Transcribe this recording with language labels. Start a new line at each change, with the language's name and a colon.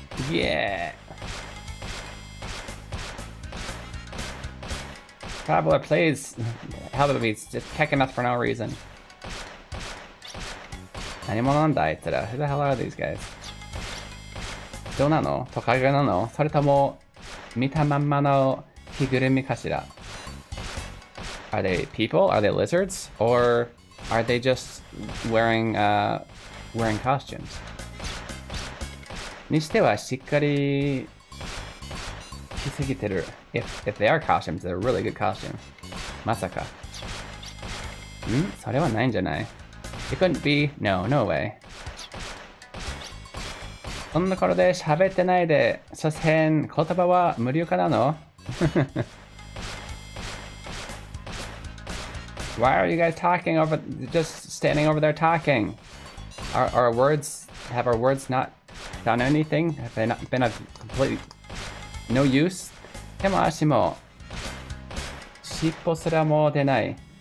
English: Yeah. Traveler plays Hellbeats just kicking us for no reason. Who the hell are these guys?
Japanese: 人なの？トカゲなの？それとも見たまんまの着ぐるみかしら?
English: Are they people? Are they lizards? Or are they just wearing costumes?
Japanese: にしてはしっかり着すぎてる.
English: If they are costumes, they're really good costumes.
Japanese: まさか。それはないんじゃない?
English: It couldn't be. No, no way.
Japanese: そんな頃で喋ってないで、所詮言葉は無料化なの?
English: Why are you guys talking over, just standing over there talking? Our words, have our words not done anything? Have they not been of completely no use?
Japanese: 手も足も尻尾すらも出ない。